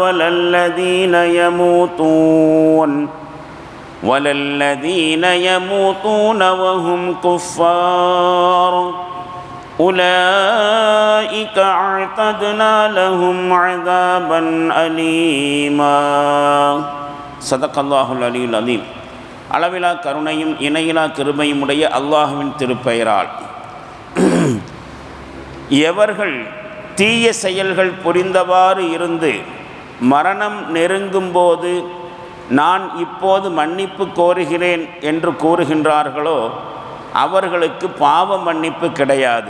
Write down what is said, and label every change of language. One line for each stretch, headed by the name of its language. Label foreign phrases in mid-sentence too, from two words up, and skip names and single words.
Arabic: ولا الذين يموتون وهم كفار أولئك أعتدنا لهم عذابا أليما صدق الله العلي العظيم.
Tamil: அளவிலா கருணையும் இணையிலா கிருபையும் உடைய அல்லாஹ்வின் திருப்பெயரால், எவர்கள் தீய செயல்கள் புரிந்தவாறு இருந்து மரணம் நெருங்கும்போது நான் இப்போது மன்னிப்பு கோருகிறேன் என்று கூறுகின்றார்களோ அவர்களுக்கு பாவ மன்னிப்பு கிடையாது.